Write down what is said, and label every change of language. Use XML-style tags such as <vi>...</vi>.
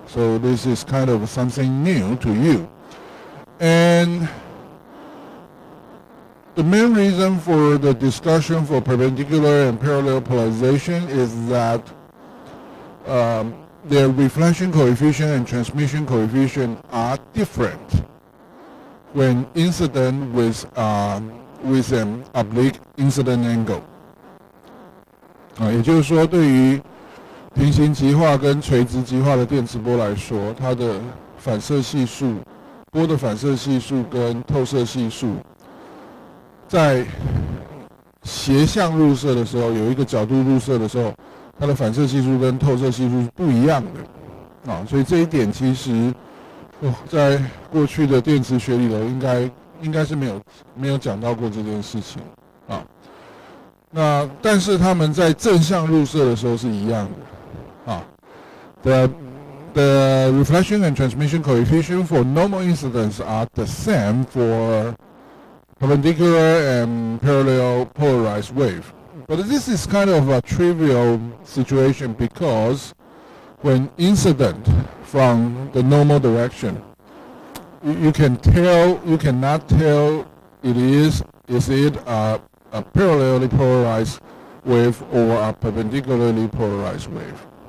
<en>So this is kind of something new to you. And the main reason for the discussion for perpendicular and parallel polarization is that their reflection coefficient and transmission coefficient are different when incident with an oblique incident angle.</en> <zh>也就是说，对于平行极化跟垂直极化的电磁波来说，它的反射系数、波的反射系数跟透射系数，在斜向入射的时候，有一个角度入射的时候，它的反射系数跟透射系数是不一样的啊，所以这一点其实在过去的电磁学里头应该是没有讲到过这件事情啊。那但是他们在正向入射的时候是一样的啊。</zh> <en>The reflection and transmission coefficient for normal incidents are the same for perpendicular and parallel polarized wave. But this is kind of a trivial situation because when incident from the normal direction, you cannot tell is it a parallelly polarized wave or a perpendicularly polarized wave.</en>